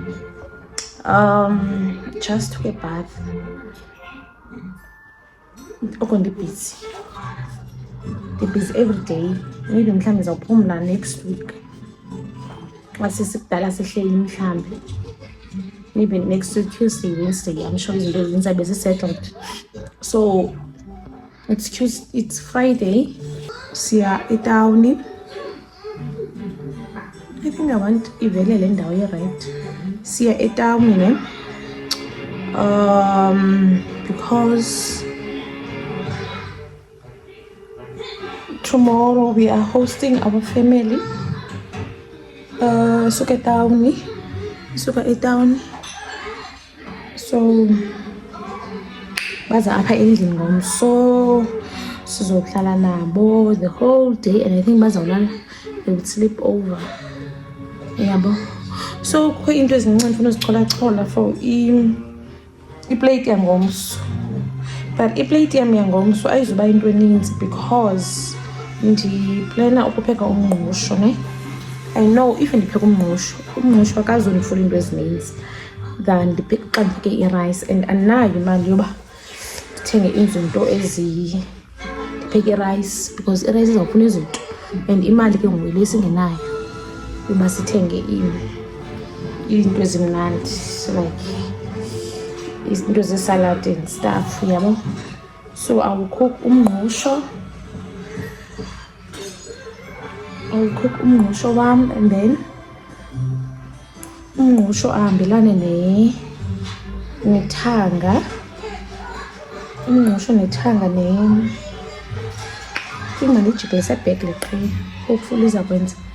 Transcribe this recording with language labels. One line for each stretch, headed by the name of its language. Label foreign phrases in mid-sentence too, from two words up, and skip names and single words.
English: Just took a bath. Okay, busy. The busy every day.
Xhosa: Maybe mhlambe zawuphumla
English: next week.
Xhosa: Wasesikudala sihleli mhlambe.
English: Maybe next week Tuesday, Wednesday. I'm sure
Xhosa: izinto zizabe
English: settled. So it's Friday.
Xhosa: Siya etown.
English: I think I want
Xhosa: ivele le ndawo ye right. Siya etown
English: because tomorrow we are hosting our family.
Xhosa: Suka etown.
English: So
Xhosa: baza apha endlini ngomso sizohlala nabo
English: the whole day, and I think bazawulala, they would sleep over.
Xhosa: Yabo. So kho into ezincane ufuna uzichola for iplate yangomso. But iplate yami yangomso ayizuba into eninzi because ndiplana ukupheka umngqusho, ne?
English: I know
Xhosa: if ndipheka umngqusho akazondifuna into ezininzi than ndipheka i-rice, and anayo imali yoba ndithenge izinto ndipheke i-rice because i-rice izawufuna izinto, and imali ke ngoku le singenayo yoba sithenge izinto ezimnandi like izinto ze-salad
English: and stuff,
Xhosa: yabo.
English: So I will cook umngqusho.
Xhosa: Wam,
English: and then
Xhosa: umngqusho ahambelane nethanga. Umngqusho nethanga think mandijikise back leqhiya, hopefully izakwenza.